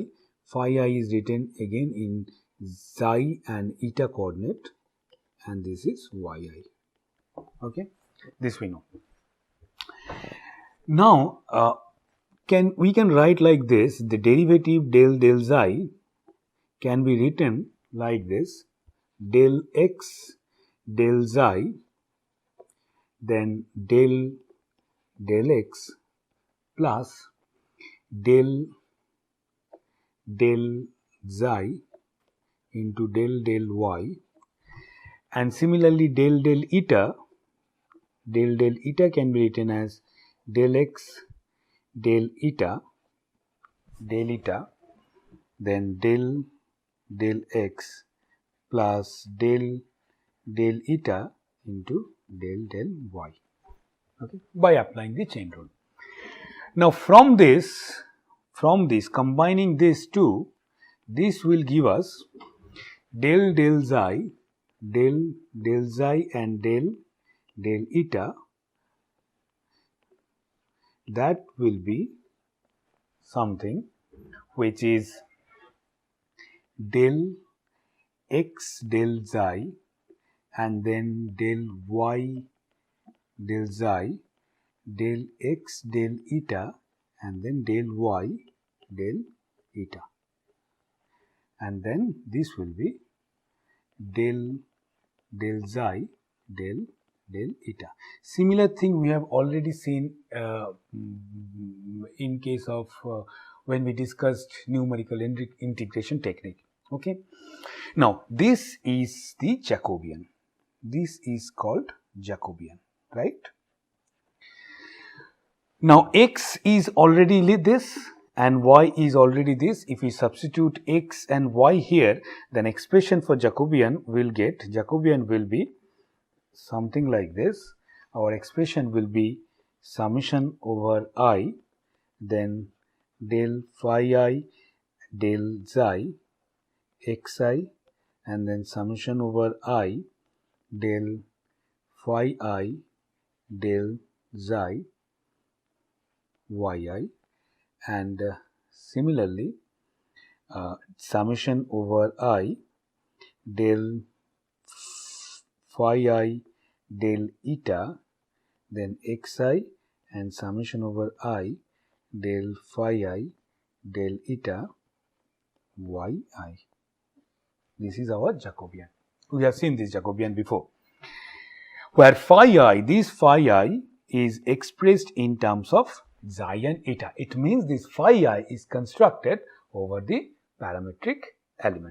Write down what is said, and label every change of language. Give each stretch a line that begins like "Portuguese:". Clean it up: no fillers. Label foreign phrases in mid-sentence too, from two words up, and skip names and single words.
English: Phi I is written again in xi and eta coordinate, and this is yi. Okay, this we know. Now we can write like this: the derivative del xi can be written like this: del x del xi, then del x plus del xi into del y, and similarly del eta can be written as del x del eta, then del x plus del eta into del y, okay, by applying the chain rule. Now from this combining these two, this will give us del xi and del eta. That will be something which is del x del xi and then del y del xi, del x del eta and then del y del eta, and then this will be del xi del eta. Similar thing we have already seen in case of when we discussed numerical integration technique. Okay, now this is the Jacobian. This is called Jacobian, right? Now x is already this and y is already this. If we substitute x and y here, then expression for Jacobian will be something like this. Our expression will be summation over I, then del phi I del xi xi, and then summation over I del phi I del xi yi, and similarly summation over I del phi I del eta, then xi, and summation over I del phi I del eta yi. This is our Jacobian. We have seen this Jacobian before, where this phi I is expressed in terms of xi and eta. It means this phi I is constructed over the parametric element.